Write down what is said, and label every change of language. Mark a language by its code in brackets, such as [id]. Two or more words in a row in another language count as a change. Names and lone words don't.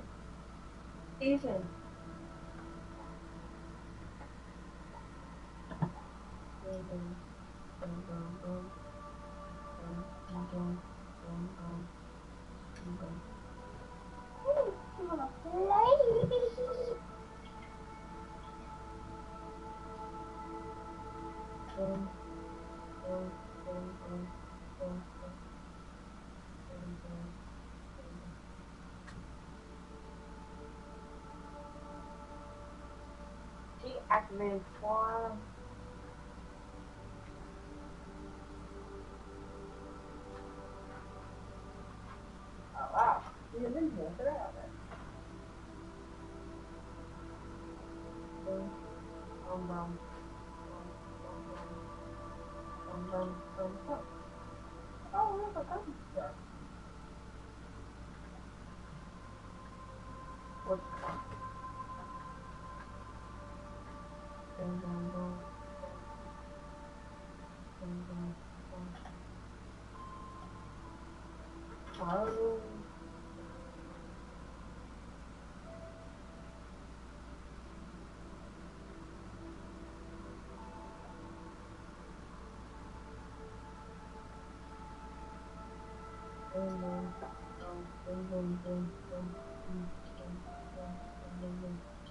[en] Ethan. Boom, boom, boom, boom, boom. Boom, boom, boom, boom, boom, boom. Ooh, I'm gonna play. Boom, boom, boom, boom, boom, boom, boom, boom. Deactivated form. Oh wow, you've been here forever. Boom, boom, boom, boom, boom, boom, boom. Oh, look, I got stuff. What the fuck? Boom, boom, boom. Boom, boom, boom. Oh. Boom, boom, boom, boom, boom, boom, boom, boom, boom, boom, boom.